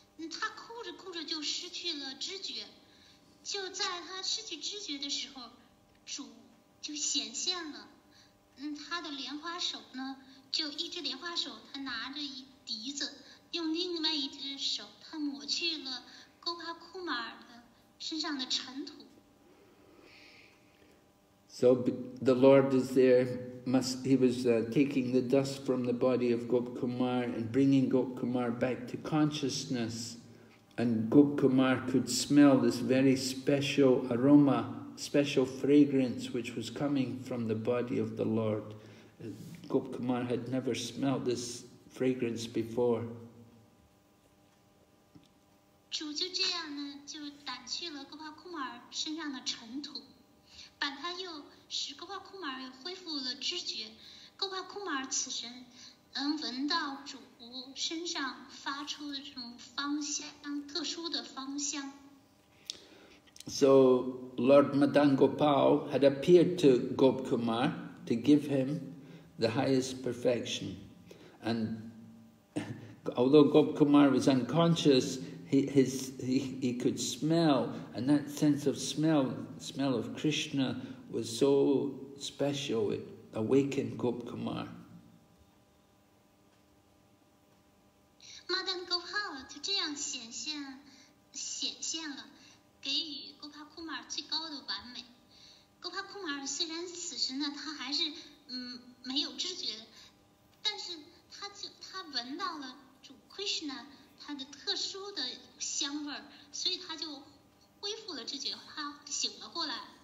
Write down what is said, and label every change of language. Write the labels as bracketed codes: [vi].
[zh] 他哭着哭着就失去了知觉，就在他失去知觉的时候，主就显现了。他的莲花手呢，就一只莲花手，他拿着一笛子，用另外一只手，他抹去了Gopakumar的身上的尘土。 [en] So the Lord is there. He was taking the dust from the body of Gopakumar and bringing Gopakumar back to consciousness. And Gopakumar could smell this very special aroma, special fragrance which was coming from the body of the Lord. Gopakumar had never smelled this fragrance before. [zh] 主就这样呢，就掸去了Gopakumar身上的尘土。把他又使Gopakumar又恢复了知觉。 Gopakumar此时闻到主身上发出的这种芳香，特殊的芳香。 [en] So Lord Madan Gopal had appeared to Gopakumar to give him the highest perfection, and although Gopakumar was unconscious, he could smell, and that sense of smell of Krishna was so special, it awakened Gopakumar. [zh] Madan Gopal 就这样显现了，给予Gopakumar最高的完美。 Gopakumar虽然此时呢，他还是没有知觉，但是他闻到了主 Krishna 他的特殊的香味儿，所以他就恢复了知觉，他醒了过来。